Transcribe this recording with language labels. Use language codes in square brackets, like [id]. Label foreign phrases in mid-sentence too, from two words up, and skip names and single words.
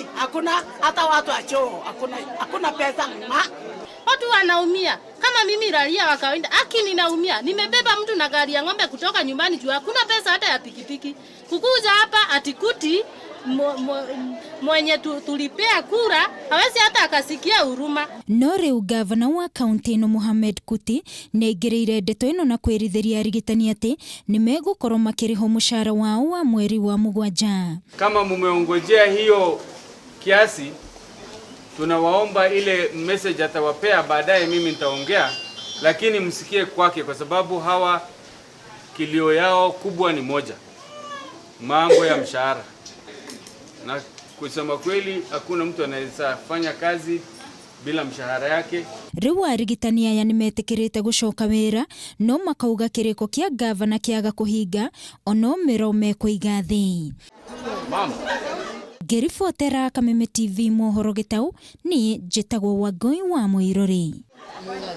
[sw] Hakuna, hata watu wa choo, hakuna pesa. Watu wanaumia. Kama mimi raia wa kawaida, ninaumia. Nimebeba mtu na gari ya ng'ombe kutoka nyumbani juu hakuna pesa hata ya pikipiki. Kukuja hapa atikuti mwenye tulipea kura hawezi hata akasikia huruma. [ki] No rĩu gavana wa kaunti ĩno Mohamed Kuti nĩaingĩrĩire ndeto ĩno na kwĩrithĩria arigitani atĩ nĩ megũkorwo makĩrĩhwo mũcara wao wa mweri wa mũgwanja. [sw] Kama mumeongojea hiyo kiasi, tunawaomba ile message atawapea baadaye, mimi nitaongea, lakini msikie kwake kwa sababu hawa kilio yao kubwa ni moja, mambo ya mshahara. Na kusema kweli hakuna mtu anaweza fanya kazi bila mshahara yake. [ki] Rĩu arigitani aya nĩmetĩkĩrĩte gũcoka wĩra, no makauga kĩrĩko kĩa gavana kĩaga kũhinga ono mĩro mekũiga thĩ. Ngĩribotera Kameme TV mohoro Gĩtaũ, niĩ njĩtagwo Wangũi wa Mũirũrĩ.